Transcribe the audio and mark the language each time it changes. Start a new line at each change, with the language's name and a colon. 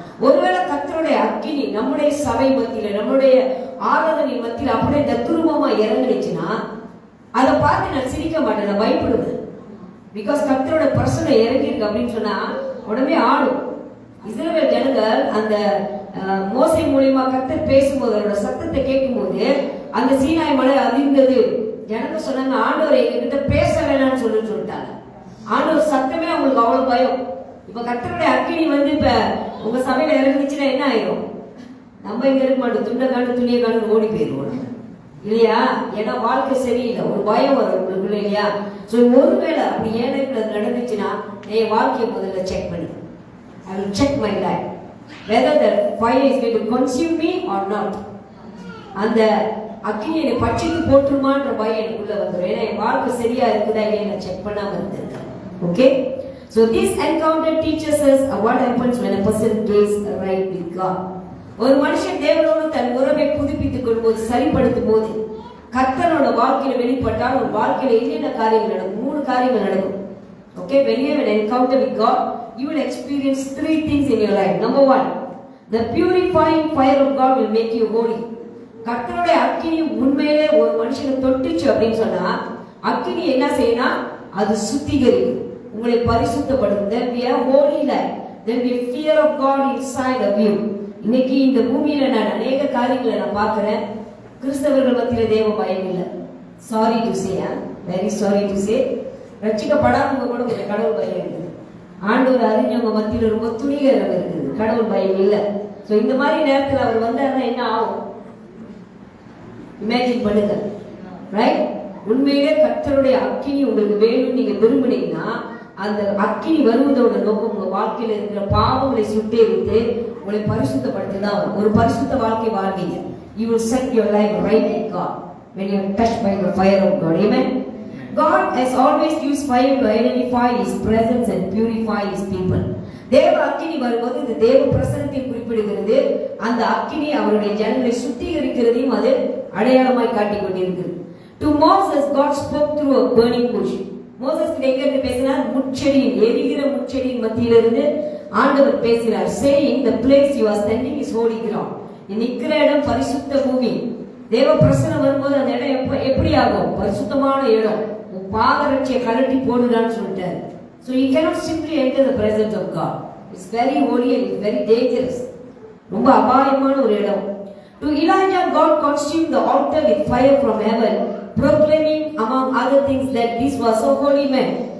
Tamil: ஒருவேளை கர்த்தருடைய அக்கினி நம்முடைய சபை மத்தியில நம்முடைய ஆராதனை மத்தியில அப்படியே தத்துரூபமா இறங்குச்சுன்னா அதை பார்த்து நான் சிரிக்க மாட்டேன், நான் பயப்படுவேன். பிகாஸ் கர்த்தரோட பர்சனை இறங்கிருக்கு அப்படின்னு சொன்னா உடனே ஆடும். இஸ்ரவேல் ஜனங்கள் அந்த மோசே மூலியமா கர்த்தர் பேசும்போது அவரோட சத்தத்தை கேட்கும் போது அந்த சீனாய் மலை அதிர்ந்தது. ஜனங்க சொன்னாங்க ஆண்டவர் எங்ககிட்ட பேச வேணாம்னு சொல்லிட்டாங்க. ஆண்டவர் சத்தமே அவங்களுக்கு அவ்வளவு பயம். இப்ப கர்த்தருடைய அக்கினி இப்ப உங்க சபையில இறங்குச்சுன்னா என்ன ஆயிரும்? நம்ம இங்க இருக்க மாட்டோம், துண்டை காண்டு துணியை காண்டு ஓடி போயிருவோம் இல்லையா? ஏன்னா வாழ்க்கை சரியில்லை, ஒரு பயம் வரும் உங்களுக்கு இல்லையா? ஸோ ஒருவேளை அப்படி ஏனைக்கு நடந்துச்சுன்னா என் வாழ்க்கையை முதல்ல செக் பண்ணு.
English: I will check my life whether the fire is going to consume me or not.
Tamil: அந்த அக்கினி என்னை பட்சித்து போட்டுருமான்ற பயம் எனக்குள்ள வந்துடும். ஏன்னா என் வாழ்க்கை சரியா இருக்குதா இல்லையா நான் செக் பண்ணாம இருந்திருக்கேன்.
English: Okay, so this encounter teaches us what happens when a person gets right with God.
Tamil: ஒரு மனுஷன் தேவனோடு தன் உறவை புதுப்பித்துக் கொள்ளும்போது சரிப்படுத்தும் போது கர்த்தரோட வாழ்க்கையில வெளிப்பட்டால் ஒரு வாழ்க்கையில என்னென்ன காரியங்கள் நடக்கும்? 3 காரியங்கள் நடக்கும்.
English: Okay, when you have an encounter with God, you will experience 3 things in your life. Number 1, the purifying fire of God will make you holy.
Tamil: கர்த்தருடைய அக்கினி உண்மையிலே ஒரு மனுஷனை தொட்டுச்சு அப்படின்னு சொன்னா அக்கினி என்ன செய்யணும்? அது சுத்திகரிக்கும், உங்களை பரிசுத்தப்படுத்தும்.
English: Then we have holy life. Then we fear of God inside of you.
Tamil: இன்னைக்கு இந்த பூமியில நான் அநேக காரியங்களை நான் பார்க்கிறேன். கிறிஸ்தவர்கள் மத்தியில தேவ பயம் இல்லை.
English: sorry to say, very sorry to say,
Tamil: ரட்சிக்கப்படாதவங்க கூட கொஞ்சம் கடவுள் பயம் இருக்குது. ஆண்டவர் அறிஞ்சவங்க மத்தியில ரொம்ப துணிகரம் இருக்குது, கடவுள் பயம் இல்லை. ஸோ இந்த மாதிரி நேரத்தில் அவர் வந்தாருன்னா என்ன ஆகும்? இமேஜின் பண்ணுங்க, ரைட்? உண்மையிலே கர்த்தருடைய அக்கினி உங்களுக்கு வேணும் நீங்க விரும்புனீங்கன்னா அந்த அக்கினி வருவதோட நோக்கம் உங்க வாழ்க்கையில இருக்கிற பாவங்களை சுட்டெரித்து உங்களை பரிசுத்தப்படுத்திதான் ஒரு பரிசுத்த வாழ்க்கை வாழ்வீங்க.
English: You will set your life right with God when you are touched by the fire of God. Amen. God has always used fire to identify His presence and purify His people.
Tamil: தேவ அக்கினி வரும்போது இந்த தேவ பிரசன்னத்தை குறிப்பிடுகிறது. அந்த அக்கினி அவருடைய ஜனங்களை சுத்திகரிக்கிறதையும் அது அடையாளமாய் காட்டிக் கொண்டிருக்கிறது.
English: To Moses, God spoke through a burning bush.
Tamil: Moses கிட்ட பேசினார், முட்செடியின் எரிகிற முட்செடியின் மத்தியிலிருந்து ஆண்டவர் பேசினார்.
English: saying the place you are standing is holy ground.
Tamil: நிக்கிற இடம் பரிசுத்த பூமி. தேவ பிரசன்னம் வரும்போது அந்த இடம் எப்படி ஆகும்? பரிசுத்தமான இடம். பாதரட்சியை கழட்டி போடுறான்னு சொல்லிட்டாரு.
English: So you cannot simply enter the presence of God. It's very holy and it's very dangerous.
Tamil: ரொம்ப அபாயமான ஒரு இடம்.
English: To Elijah, God consumed the altar with fire from heaven, proclaiming among other things that this was a holy man.